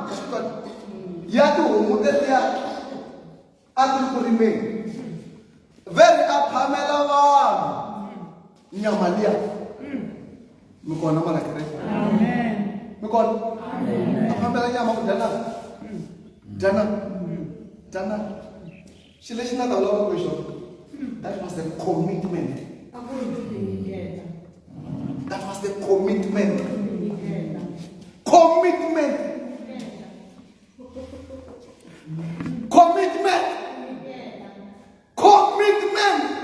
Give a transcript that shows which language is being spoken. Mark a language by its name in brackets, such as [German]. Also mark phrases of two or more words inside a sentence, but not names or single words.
[Tsonga] ya tihomu tetiya a ti ri ku rimeni veri a phamela vanhu nyama liya mi kona mara kereke mi kona a phamela nyama ku dyana xilo lexi nga ta vulavula ku xona [English] that was the commitment. That was the commitment. Commitment. Commitment. Commitment.